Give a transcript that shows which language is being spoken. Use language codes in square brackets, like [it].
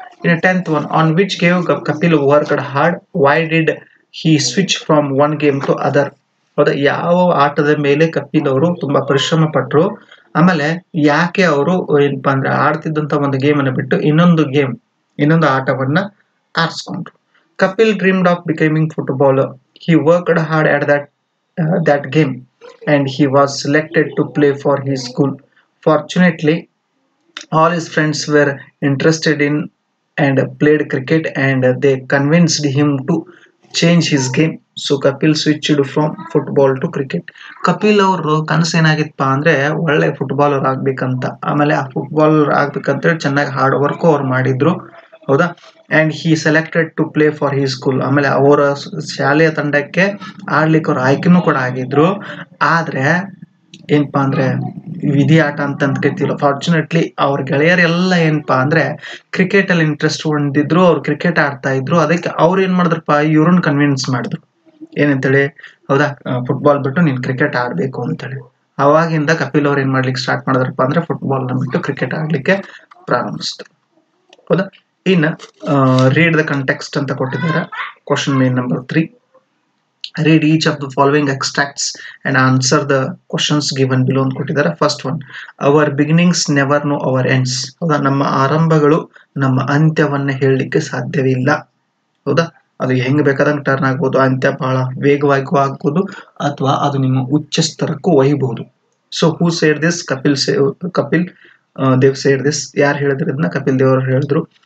[kn] ಇನ್ನು [en] 10th one, on which game Kapil worked hard, why did he switch from one game to other? [kn] ಹೌದಾ, ಯಾವ ಆಟದ ಮೇಲೆ ಕಪಿಲ್ ಅವರು ತುಂಬಾ ಪರಿಶ್ರಮ ಪಟ್ರು, ಆಮೇಲೆ ಯಾಕೆ ಅವರು ಏನಪ್ಪಾ ಅಂದ್ರೆ ಆಡ್ತಿದ್ದಂತ ಒಂದು ಗೇಮ್ ಅನ್ನು ಬಿಟ್ಟು ಇನ್ನೊಂದು ಆಟವನ್ನ ಆರಿಸ್ಕೊಂಡ್ರು. [en] Kapil dreamed of becoming footballer. He worked hard at that game and he was selected to play for his school. Fortunately, all his friends were interested in and played cricket and they convinced him to change his game. So Kapil switched from football to cricket. [kn] Kapil ಅವರು ಕನಸು ಏನಾಗಿತ್ತಪ್ಪ ಅಂದ್ರೆ ಒಳ್ಳೆ footballer ಆಗ್ಬೇಕಂತ. ಆಮೇಲೆ ಆ footballer ಆಗ್ಬೇಕಂತೇಳಿ ಚೆನ್ನಾಗಿ hard work ಅವ್ರು ಮಾಡಿದ್ರು. ಹೌದಾ. [en] And he selected to play for he school. [kn] ಆಮೇಲೆ ಅವರ ಶಾಲೆಯ ತಂಡಕ್ಕೆ ಆಡ್ಲಿಕ್ಕೆ ಅವ್ರು ಆಯ್ಕೆನೂ ಕೂಡ ಆಗಿದ್ರು. ಆದ್ರೆ ಏನಪ್ಪಾ ಅಂದ್ರೆ ವಿಧಿ ಆಟ ಅಂತ ಅಂದ್ಕೊತೀವಲ್ಲ, ಫಾರ್ಚುನೇಟ್ಲಿ ಅವ್ರ ಗೆಳೆಯರೆಲ್ಲ ಏನಪ್ಪಾ ಅಂದ್ರೆ ಕ್ರಿಕೆಟ್ ಅಲ್ಲಿ ಇಂಟ್ರೆಸ್ಟ್ ಹೊಂದಿದ್ರು. ಅವ್ರು ಕ್ರಿಕೆಟ್ ಆಡ್ತಾ ಇದ್ರು. ಅದಕ್ಕೆ ಅವ್ರು ಏನ್ ಮಾಡಿದ್ರಪ್ಪ, ಇವ್ರನ್ನ ಕನ್ವಿನ್ಸ್ ಮಾಡಿದ್ರು ಏನಂತೇಳಿ, ಹೌದಾ, ಫುಟ್ಬಾಲ್ ಬಿಟ್ಟು ನೀನ್ ಕ್ರಿಕೆಟ್ ಆಡ್ಬೇಕು ಅಂತೇಳಿ. ಅವಾಗಿಂದ ಕಪಿಲ್ ಅವ್ರು ಏನ್ ಮಾಡ್ಲಿಕ್ಕೆ ಸ್ಟಾರ್ಟ್ ಮಾಡಿದ್ರಪ್ಪ ಅಂದ್ರೆ ಫುಟ್ಬಾಲ್ ನ ಬಿಟ್ಟು ಕ್ರಿಕೆಟ್ ಆಡ್ಲಿಕ್ಕೆ ಪ್ರಾರಂಭಿಸಿದ್ರು. ಹೌದಾ. ಇನ್ನು [en] read the context [kn] ಅಂತ ಕೊಟ್ಟಿದ್ದಾರೆ. [en] Question main number 3. Read each of the following extracts and answer the questions given below [kn] ಅಂತ ಕೊಟ್ಟಿದ್ದಾರೆ. [en] First one, our beginnings never know our ends. [kn] ಹೌದಾ, ನಮ್ಮ ಆರಂಭಗಳು ನಮ್ಮ ಅಂತ್ಯವನ್ನ ಹೇಳಲಿಕ್ಕೆ ಸಾಧ್ಯವಿಲ್ಲ. ಹೌದಾ, ಅದು ಹೆಂಗ್ ಬೇಕಾದಂಗೆ ಟರ್ನ್ ಆಗ್ಬೋದು, ಅಂತ್ಯ ಬಹಳ ವೇಗವಾಗಿ ಆಗ್ಬೋದು, ಅಥವಾ ಅದು ನಿಮ್ಮ ಉಚ್ಚ ಸ್ತರಕ್ಕೂ ಒಯ್ಯಬಹುದು. [en] So who said this? Kapil Dev said this. [kn] ಯಾರು ಹೇಳಿದ್ರು ಇದನ್ನ? ಕಪಿಲ್ ದೇವ್ ಅವರು ಹೇಳಿದ್ರು.